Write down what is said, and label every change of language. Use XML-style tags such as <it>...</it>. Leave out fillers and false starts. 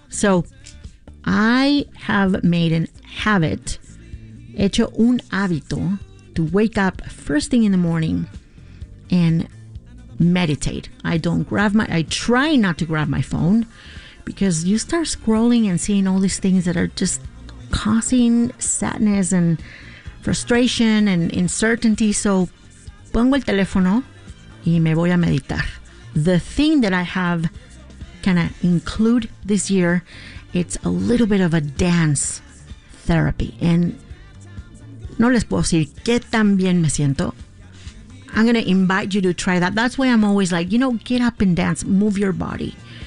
<en>So, I have made an habit,</en> <es>hecho un hábito,</es> <en>to wake up first thing in the morning and meditate. I try not to grab my phone because you start scrolling and seeing all these things that are just causing sadness and frustration and uncertainty.</en> <es>So, pongo el teléfono y me voy a meditar.</es> <en>The thing that I have kind of include this year, it's a little bit of a dance therapy.</en> <es>And no les puedo decir que tan bien me siento.</es> <en>I'm going to invite you to try that. That's why I'm always like, get up and dance, move your body.</en>